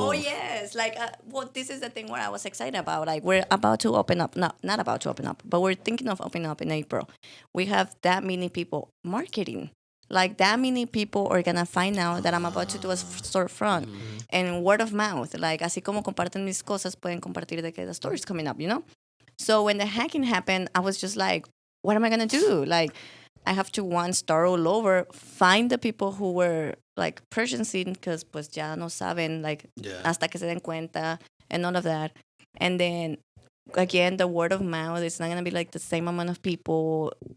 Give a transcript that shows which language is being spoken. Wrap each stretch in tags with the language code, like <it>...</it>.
<en>Oh yes, like well, this is the thing where I was excited about. Like we're about to open up, not about to open up, but we're thinking of opening up in April. We have that many people marketing. Like that many people are gonna find out that I'm about to do a storefront and word of mouth.</en> <es>Like así como comparten mis cosas, pueden compartir de que</es> <en>the story's coming up, you know. So when the hacking happened, I was just like, what am I gonna do? Like I have to start all over, find the people who were like purchasing, because</en> <es>pues ya no saben,</es> <en>like Yeah.</en> <es>hasta que se den cuenta</es> <en>and all of that. And then again, the word of mouth, it's not gonna be like the same amount of people.</en>